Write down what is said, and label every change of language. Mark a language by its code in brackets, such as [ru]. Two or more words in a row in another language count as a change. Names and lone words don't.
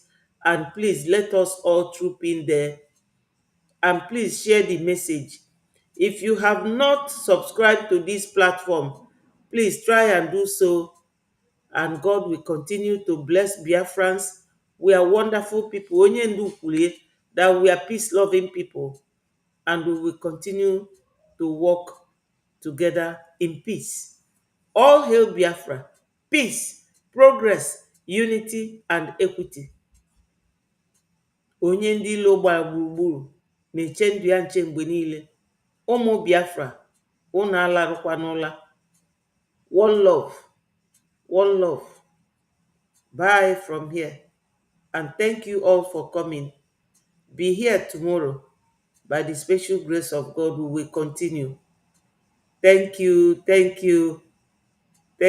[en] And please let us all troop in there. And please share the message. If you have not subscribed to this platform, please try and do so. And God will continue to bless Biafrans. We are wonderful people. [ig] Onye ndu kwulie [en] that we are peace-loving people. And we will continue to work together in peace. All hail Biafra. Peace, progress, unity, and equity. [ig] Onye ndị ilo gbara gburugburu na-eche ndụ ya nche mgbe niile. Ụmụ Biafra, unu alarụkwa n'ụla. [en] One love. One love. Bye from here. And thank you all for coming. Be here tomorrow. By the special grace of God, we will continue. Thank you. Thank you. Thank you.